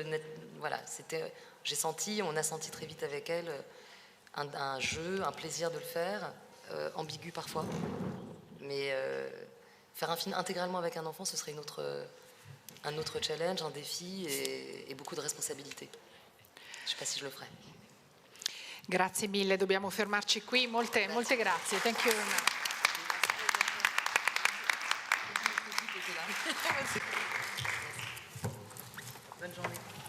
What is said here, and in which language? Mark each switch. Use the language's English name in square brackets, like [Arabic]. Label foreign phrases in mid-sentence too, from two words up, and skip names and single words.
[French] Voilà, on a senti très vite avec elle un jeu, un plaisir de le faire. Ambigu parfois, mais faire un film intégralement avec un enfant, ce serait un autre challenge, un défi et beaucoup de responsabilités. Je ne sais pas si je le ferai. [Italian] Grazie mille, dobbiamo fermarci qui. Molte grazie. [English] Thank you very much. [French] Bonne journée.